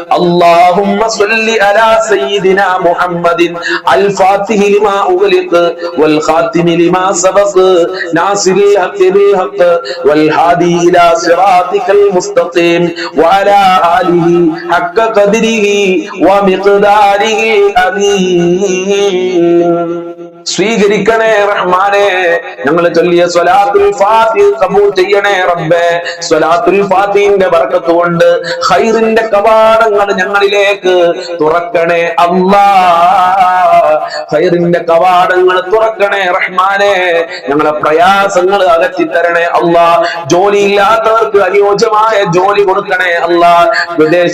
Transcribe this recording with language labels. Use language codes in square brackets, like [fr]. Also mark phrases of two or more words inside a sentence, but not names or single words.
[ar] اللهم صل على سيدنا محمد الفاتح لما أغلق والخاتم لما سبق ناصر الحق بالحق والهادي إلى صراطك المستقيم وعلى آله حق قدره ومقداره العظيم [ml] സ്വീകരിക്കണേ റഹ്മാനെ ഞങ്ങൾ ചൊല്ലിയ സ്വലാത്തുൽ ഫാത്തിഹ ഖബൂൽ ചെയ്യണേ റബ്ബേ സ്വലാത്തുൽ ഫാത്തിഹിന്റെ ബർക്കത്ത് കൊണ്ട് ഖൈറിന്റെ കവാടങ്ങൾ ഞങ്ങളിലേക്ക് തുറക്കണേ അല്ലാഹ് ഖൈറിന്റെ കവാടങ്ങൾ തുറക്കണേ റഹ്മാനെ ഞങ്ങളെ പ്രയാസങ്ങൾ അകറ്റി തരണേ അല്ലാഹ് ജോലിയില്ലാത്തവർക്ക് അനുയോജ്യമായ ജോലി കൊടുക്കണേ അല്ലാഹ് വിദേശ